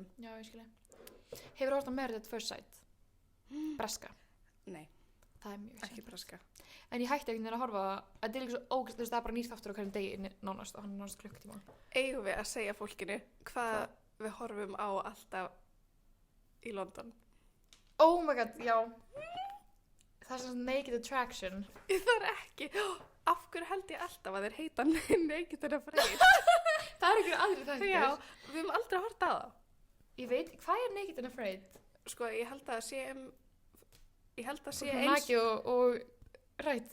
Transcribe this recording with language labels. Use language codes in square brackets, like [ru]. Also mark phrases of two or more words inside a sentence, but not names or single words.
[is] Já, ég skilji. Hefur þú hort á Married at First Sight? Breska. Nei, Það er mjög ekki breska. En ég hætti einhvern veginn að horfa, þetta er líka svo ógæst, þú veist, það er bara nýtt aftur á hverjum degi nánast og hann er nánast klukktíma. Eigum við að segja fólkinu hvað við horfum á alltaf í London? [en] Oh my god, [is] já. Það er svona Naked Attraction. Það er ekki. Af hverju held ég alltaf að þeir heita Naked and Afraid? Það er einhverju aðri þættir. Já, við höfum aldrei hort á það. Ég veit, hvað er Naked and Afraid? Sko, ég held að sé Naki og rætt.